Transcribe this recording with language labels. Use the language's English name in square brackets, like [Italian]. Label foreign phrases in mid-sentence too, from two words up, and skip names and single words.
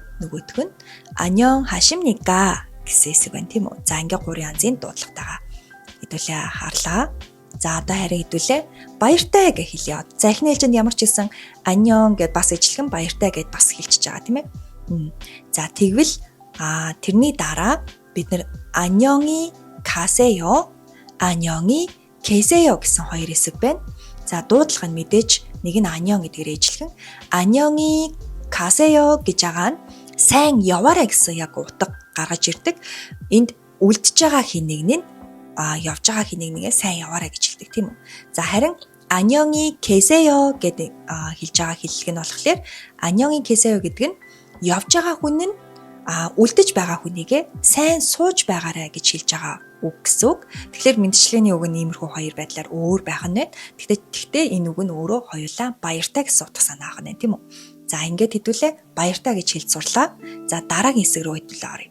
[Mongolian] Нөгөөх нь 안녕하십니까 гэсэн хэсэг байна тийм үү. За ингээ 3 янзын дуудлагатайгаа хэдүүлээ харлаа. За одоо харин хэдүүлээ баяртай гэж хэлье. За эхний ээлжинд ямар ч хэлсэн 안녕 гэд бас ижилхэн баяртай гэд бас хэлчихэж байгаа тийм ээ. За тэгвэл тэрний дараа бид нэр [Korean] 안녕히 가세요, 안녕히 계세요 [Mongolian] гэсэн хоёр хэсэг байна. За дуудлага нь мэдээж нэг нь 안녕 гэдгээр ижилхэн [Korean] 안녕히 가세요 [Mongolian] гэж байгаа нь сайн яваарай гэсэн яг утга гаргаж ирдэг. Энд үлдэж байгаа хэнийг нь явж байгаа хэнийг сайн яваарай гэж хэлдэг тийм үү. За харин [Korean] 안녕히 계세요 [Mongolian] гэдэг хэлж байгаа хэллэг нь болохоор [Korean] 안녕히 계세요 [Mongolian] гэдэг нь явж байгаа хүн нь үлдэж байгаа хүнийгээ сайн сууж байгаарай гэж хэлж байгаа үг гэсэн үг. Тэгэхээр мэдчилгээний үг нь иймэрхүү хоёр байдлаар өөр байх нь байна. Гэхдээ энэ үг нь өөрөө хоёулаа баяртай гэсэн утга санаах нь тийм үү. За ингээд хэдүүлээ баяртай гэж хэлж сурлаа. За дараагийн хэсэг рүү хэдүүлээ оръё.